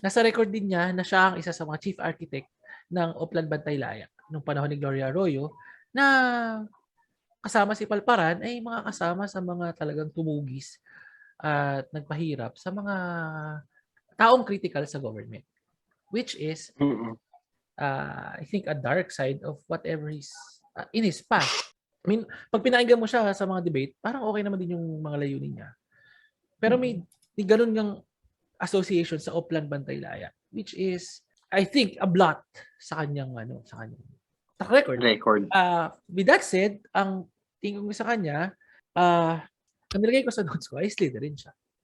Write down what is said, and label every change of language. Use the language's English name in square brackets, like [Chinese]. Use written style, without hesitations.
[Filipino] nasa record din niya na siya ang isa sa mga chief architect ng Oplan Bantay-Laya nung panahon ni Gloria Arroyo na kasama si Palparan ay mga kasama sa mga talagang tumugis at nagpahirap sa mga taong critical sa government. [English] Which is, Mm-mm. I think, a dark side of whatever is in his past. I mean, [Filipino] pag pinakinggan mo siya sa mga debate, parang okay naman din yung mga layunin niya. Pero may ganun ngang association sa Oplan Bantay-Laya, [English] which is, I think, a blot [Filipino] sa kanyang track record. [English] With that said, [Filipino] ang tingin ko sa kanya, ang nilagay ko sa notes ko ay Slytherin siya.